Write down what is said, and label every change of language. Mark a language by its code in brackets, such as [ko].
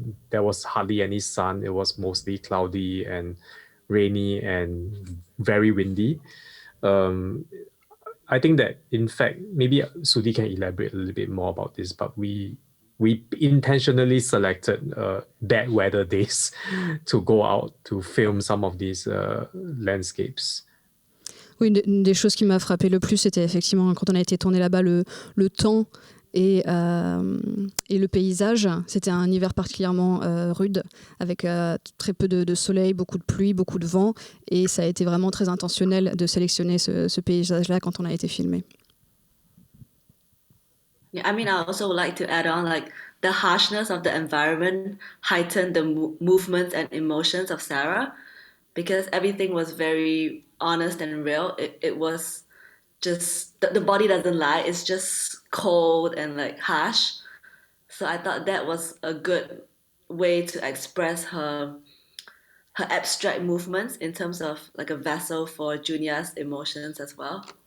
[en] There was hardly any sun. It was mostly cloudy and rainy and very windy. I think that, in fact, maybe Sudhee can elaborate a little bit more about this, but we intentionally selected bad weather days to go out to film some of these landscapes. [fr] Oui, une des choses qui m'a frappé le plus, c'était effectivement quand on a été tourné là-bas, le temps et le paysage. C'était un hiver particulièrement rude, avec très peu de soleil, beaucoup de pluie, beaucoup de vent, et ça a été vraiment très intentionnel de sélectionner ce paysage-là quand on a été filmé. [en] Yeah, I mean, I also would like to add on, like, the harshness of the environment heightened the movements and emotions of Sarah, because everything was very honest and real. It was just, the body doesn't lie. It's just cold and like harsh. So I thought that was a good way to express her abstract movements in terms of like a vessel for Junya's emotions as well.